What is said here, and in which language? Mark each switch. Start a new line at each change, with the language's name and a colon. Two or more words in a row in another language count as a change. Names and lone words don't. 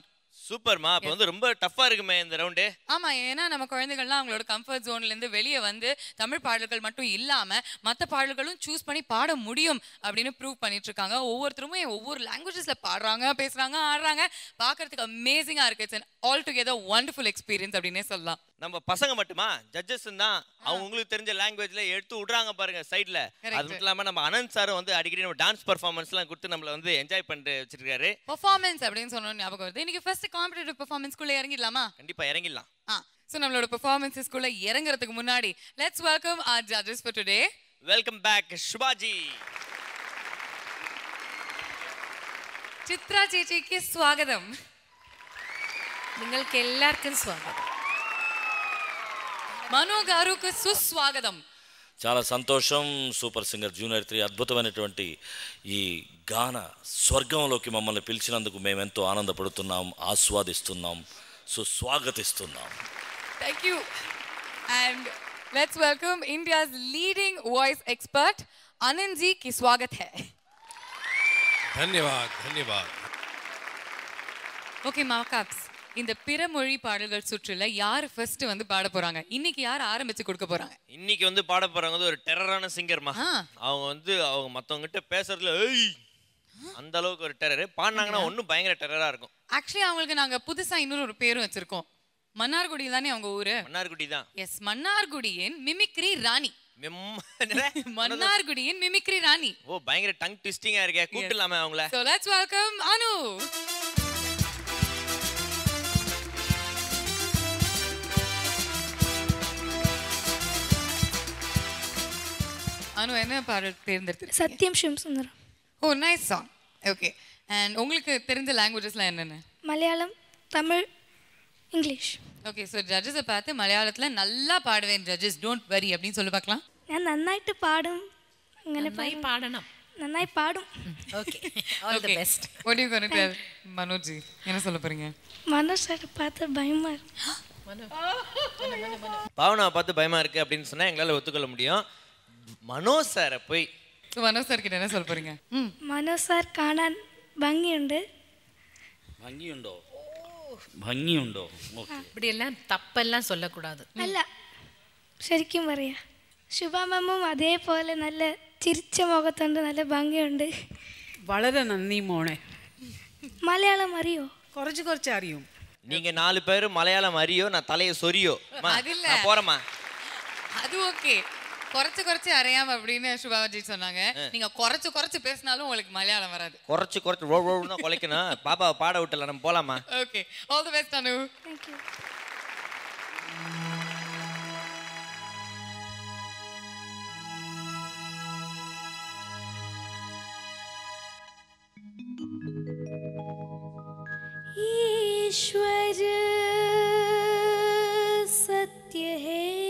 Tamil: சூப்பர்மா. அப்ப வந்து ரொம்ப டஃப்பா இருக்குமே இந்த ரவுண்டு. ஆமா, ஏன்னா நம்ம குழந்தைகள்லாம் அவங்களோட
English: comfort zone
Tamil: இருந்து வெளியே வந்து தமிழ் பாடல்கள் மட்டும் இல்லாம மற்ற பாடல்களும் சூஸ் பண்ணி பாட முடியும் அப்படின்னு ப்ரூவ் பண்ணிட்டு இருக்காங்க. ஒவ்வொருத்தருமே ஒவ்வொரு லாங்குவேஜஸ்ல பாடுறாங்க, பேசுறாங்க, ஆடுறாங்க. பார்க்கறதுக்கு அமேசிங்கா இருக்கு.
English: இட்ஸ் an all together wonderful experience
Tamil: அப்படின்னே சொல்லலாம். நம்ம பசங்க மட்டுமா, ஜட்ஜஸ் தான் அவங்க உங்களுக்கு தெரிஞ்ச லாங்குவேஜ்ல எடுத்து விடுறாங்க பாருங்க சைடுல. அது மட்டும் இல்லாம நம்ம அனந்த் சாரும் வந்து அடிக்கடி நம்ம
English: dance performances
Tamil: கொடுத்து நம்மள வந்து என்ஜாய் பண்ணிட்டு வச்சிருக்காரு. பெர்ஃபார்மன்ஸ் அப்படின்னு சொன்ன ஞாபகம் வருது. இன்னைக்கு
English: first competitive performance
Tamil: இறங்கிடலாமா? கண்டிப்பா இறங்கிடலாம். நம்மளோட பெர்ஃபார்மன்ஸ்க்குள்ள இறங்குறதுக்கு முன்னாடி
English: let's welcome our judges for today. welcome back சுபாஜி.
Malayalam: ചിത്ര ചേച്ചിക്ക് സ്വാഗതം. നിങ്ങൾക്ക് എല്ലാവർക്കും സ്വാഗതം.
Telugu: మనో గారుకు సుస్వాగతం. చాలా సంతోషం. సూపర్ సింగర్ జూనియర్ 3 అద్భుతమైనటువంటి ఈ గాన స్వర్గంలోకి మమ్మల్ని పిలిచినందుకు మేము ఎంతో ఆనందపడుతున్నాం, ఆస్వాదిస్తున్నాం, స్వాగతిస్తున్నాం.
English: Thank you. And let's welcome India's leading voice expert Anand
Hindi: जी की स्वागत है. धन्यवाद धन्यवाद.
English: Okay markups.
Tamil: இந்த பிறமொழி பாடல்கள் சுற்றுல யார் ஃபர்ஸ்ட் வந்து பாட போறாங்க? இன்னைக்கு யார் ஆரம்பிச்சு கொடுக்க போறாங்க? இன்னைக்கு வந்து பாட போறாங்க ஒரு டெரரான சிங்கர்மா. அவங்க வந்து அவங்க மத்தவங்க கிட்ட பேசுறதுல அந்த அளவுக்கு ஒரு டெரர். பாடுனாங்கன்னா ஒன்னும் பயங்கர டெரரா இருக்கும். ஆக்சுவலி அவங்களுக்கு நாங்க புதுசா இன்னொரு பேரும் வச்சிருக்கோம். மன்னார்குடி தானே அவங்க ஊரு? மன்னார்குடி தான். எஸ், மன்னார்குடியின் மிமிக்ரி ராணி. மன்னார்குடியின் மிமிக்ரி ராணி. ஓ, பயங்கர
English: tongue twisting
Tamil: இருக்கே. கூப்பிடலாமே அவங்கள.
English: So let's welcome
Tamil: Anu. அனு, என்ன பாடல் தேர்ந்தெடுத்து? சத்யம் சிவம் சுந்தரம்.
English: Oh, nice song. Okay.
Tamil: அண்ட் உங்களுக்கு தெரிஞ்ச லாங்குவேஜஸ்லாம் என்னென்ன? மலையாளம், தமிழ், இங்கிலீஷ். ஓகே, ஸோ ஜட்ஜஸை பார்த்து மலையாளத்தில் நல்லா பாடுவேன் ஜட்ஜஸ்,
English: don't worry
Tamil: அப்படின்னு சொல்லி பார்க்கலாம்.
Malayalam: ഞാൻ നന്നായിട്ട് പാടും. അങ്ങനെ പാടണം. നന്നായി പാടും.
English: Okay, all the best. What are you going to tell மனோஜ்?
Tamil: என்ன சொல்ல போறீங்க? மனோஜ் சார் பார்த்து பயமா இருக்கு. பாவனாவை பார்த்து பயமா இருக்கு அப்படின்னு சொன்னா எங்களால ஒத்துக்கொள்ள முடியும்.
Malayalam: മനോജ് സാറെ പോയി.
Tamil: മനോജ് സാർക്ക് என்ன சொல்ல போறீங்க?
Malayalam: മനോജ് സാർ കാണാൻ ഭംഗിയുണ്ട്. ഭംഗിയുണ്ടോ? ഭംഗിയുണ്ടോ? ഓക്കേ.
Tamil: இப்படி எல்லாம் தப்பெல்லாம் சொல்ல கூடாது.
Malayalam: അല്ല, ശരിക്കും പറയാ. ശുഭ മാമും അതേപോലെ നല്ല ചിരിച്ച മുഖത്തുണ്ട്, നല്ല ഭംഗിയുണ്ട്. വളരെ നന്ദി മോളെ. മലയാളം അറിയോ? കുറച്ച് അറിയും.
Tamil: நீங்க 4 பேர்
Malayalam: മലയാളം അറിയോ,
Tamil: நான் தலைய சொரியோ. நான் போறேம்மா. அது ஓகே. குறைச்சு அறியாம அப்படின்னு சுபாஜி சொன்னாங்க. நீங்க குறைச்சு பேசினாலும் உங்களுக்கு மலையாளம் வராது. குறைச்சு ரோடு தான் குலைக்கணும். பாப்பாவை பாட விட்டல, நம்ம போலாமா?
English: Okay, all the best அனு. Thank you.
Hindi: ईश्वर सत्य है,